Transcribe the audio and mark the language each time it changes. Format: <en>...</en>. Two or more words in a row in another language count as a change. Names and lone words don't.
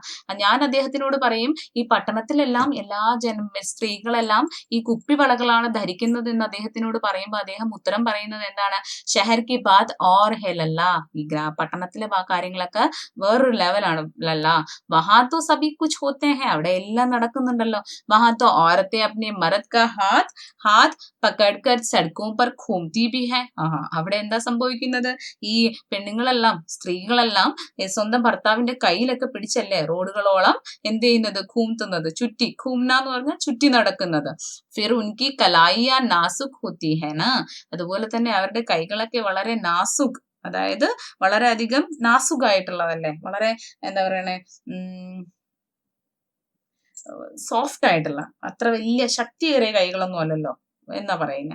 <ml>ഞാൻ അദ്ദേഹത്തിനോട് പറയും ഈ പട്ടണത്തിലെല്ലാം എല്ലാ സ്ത്രീകളെല്ലാം ഈ കുപ്പിവളകളാണ് ധരിക്കുന്നത് എന്ന് അദ്ദേഹത്തിനോട് പറയുമ്പോൾ അദ്ദേഹം ഉത്തരം പറയുന്നത് എന്താണ്?</ml> <hi>शहर की बात और है लल्ला,</hi> <ml>ഈ പട്ടണത്തിലെ കാര്യങ്ങളൊക്കെ വേറൊരു ലെവലാണ് ലല്ല.</ml> <hi>वहाँ तो सभी कुछ होते हैं,</hi> <ml>അവിടെ എല്ലാം നടക്കുന്നുണ്ടല്ലോ.</ml> <hi>वहाँ तो औरतें अपने मर्द का हाथ हाथ पकड़कर सड़कों पर घूमती भी है.</hi> <ml>അവിടെ എന്താ സംഭവിക്കുന്നത്? ഈ പെണ്ണുങ്ങളെല്ലാം സ്ത്രീകളെല്ലാം സ്വന്തം ഭർത്താവിന്റെ കയ്യിലൊക്കെ പിടിച്ചല്ലേ റോഡുകളോളം എന്ത് ചെയ്യുന്നത്? ഘൂംതുന്നത്, ചുറ്റി. ഘൂംന എന്ന് പറഞ്ഞാൽ ചുറ്റി നടക്കുന്നത്.</ml> <hi>फिर उनकी कलाइयाँ नाज़ुक होती हैं न,</hi> <ml>അതുപോലെ തന്നെ അവരുടെ കൈകളൊക്കെ വളരെ നാസുക്, അതായത് വളരെയധികം നാസുകായിട്ടുള്ളതല്ലേ, വളരെ എന്താ പറയണേ, സോഫ്റ്റ് ആയിട്ടുള്ള, അത്ര വലിയ ശക്തിയേറിയ കൈകളൊന്നും അല്ലല്ലോ എന്നാ പറയുന്നത്.</ml>